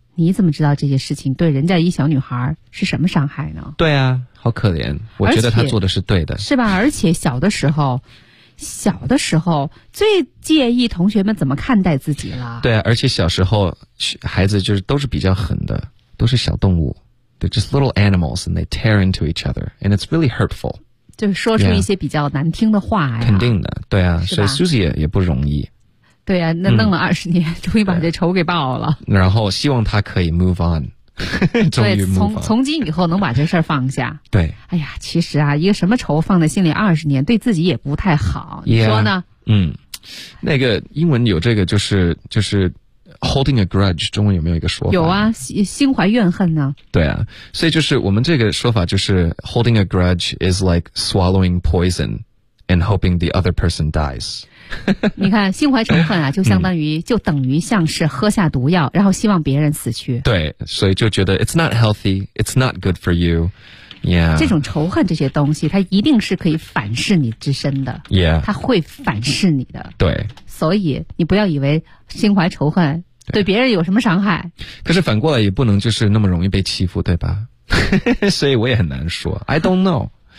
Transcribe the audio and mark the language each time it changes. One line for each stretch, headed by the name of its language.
Chinese: 你怎么知道这些事情对人家一小女孩是什么伤害呢？对啊，好可怜，我觉得她做的是对的，是吧？而且小的时候，小的时候最介意同学们怎么看待自己了。对啊，而且小时候孩子就是都是比较狠的，都是小动物。
English: They're just little animals and they tear into each other and it's really hurtful.
Chinese: 就是说出一些比较难听的话呀。肯定的，对啊，所以 Susie 也不容易。对啊，那弄了20年，终于把这仇给报了。然后希望他可以 move on. 终于 move on. 从今以后能把这事儿放下。对。哎呀，其实啊，一个什么仇放在心里20年，对自己也不太好。
English: Yeah,
Chinese: 你说呢？那个英文有这个就是Holding a grudge, 中文有没有一个说法？有啊，心怀怨恨呢。对啊，所以就是我们这个说法就是
English: holding a grudge is like swallowing poison and hoping the other person dies.
Chinese: 你看，心怀仇恨啊，就相当于就等于像是喝下毒药，然后希望别人死去。对，所以就觉得
English: it's not healthy, it's not good for you. Yeah.
Chinese: 这种仇恨这些东西，它一定是可以反噬你之身的。
English: Yeah.
Chinese: 它会反噬你的。对。所以你不要以为心怀仇恨对别人有什么伤害，可是反过来也不能就是那么容易被欺负，对吧？所以我也很难说
English: I don't know